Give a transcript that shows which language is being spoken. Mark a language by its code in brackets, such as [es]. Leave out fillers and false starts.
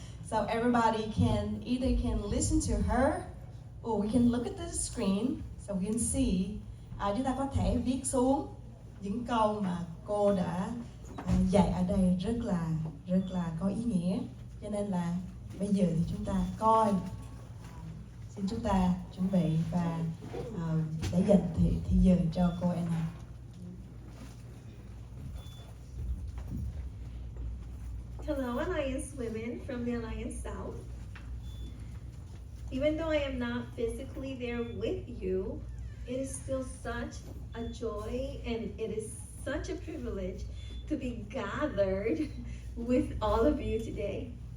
[en] So everybody can listen to her, or we can look at the screen so we can see. [vi] Chúng ta có thể viết xuống những câu mà cô đã dạy ở đây rất là có ý nghĩa. Cho nên là bây giờ thì chúng ta coi. Xin chúng ta chuẩn bị và để dành thì giờ cho cô Anna. [en] Hello, Alliance women from the Alliance South. Even though I am not physically there with you, it is still such a joy and it is such a privilege to be gathered with all of you today.